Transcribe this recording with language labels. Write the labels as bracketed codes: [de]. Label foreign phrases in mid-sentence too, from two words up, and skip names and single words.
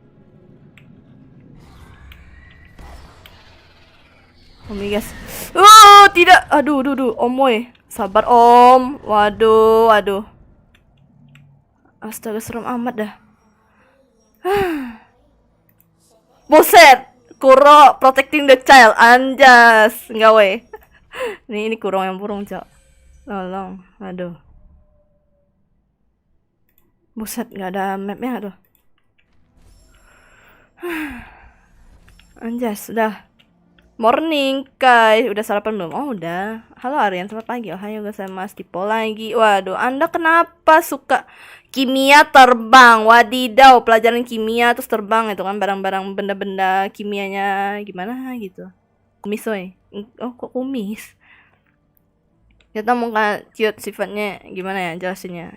[id] Om Migas. Tidak. Aduh, Om weh. Sabar Om. Waduh. Astaga, serem amat dah. Buset. [en] Kuro protecting the child. [id] Anjas. Enggak weh. Ini kurang yang burung, Cok. Tolong. Aduh. Buset, nggak ada mapnya tuh. Anjas, udah. Morning, Kai. Udah sarapan belum? Oh, udah. Halo Aryan, selamat pagi. [ja] おはようございます. [id] Tipo lagi. Waduh, Anda kenapa suka kimia terbang? Wadidaw, pelajaran kimia terus terbang itu kan barang-barang benda-benda kimianya gimana gitu. Kumis, woy. Oh, kok kumis? Kita mau cute sifatnya gimana ya jelasinnya?